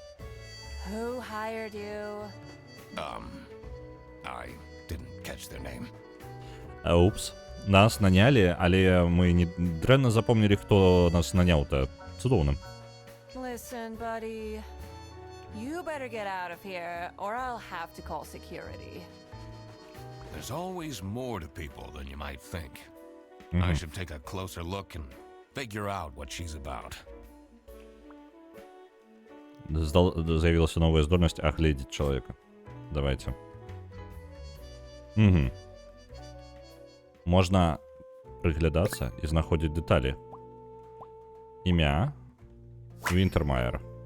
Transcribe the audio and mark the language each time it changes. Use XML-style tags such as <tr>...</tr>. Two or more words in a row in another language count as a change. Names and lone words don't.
<en>Who hired you? I didn't catch their name.</en> <be>Упс. Нас нанялі, але мы не дрэнна запомнілі, хто нас наняў-то. Цудоўна.</be> <en>Listen, buddy. You better get out of here, or I'll have to call security. There's always more to people than you might think. I should take a closer look and figure out what she's about.</en> <be>Заявілася новая здольнасць агледзець чалавека. Давайте. Угу. Можна прыглядацца і знаходзіць дэталі. Імя Вінтермайер.</be>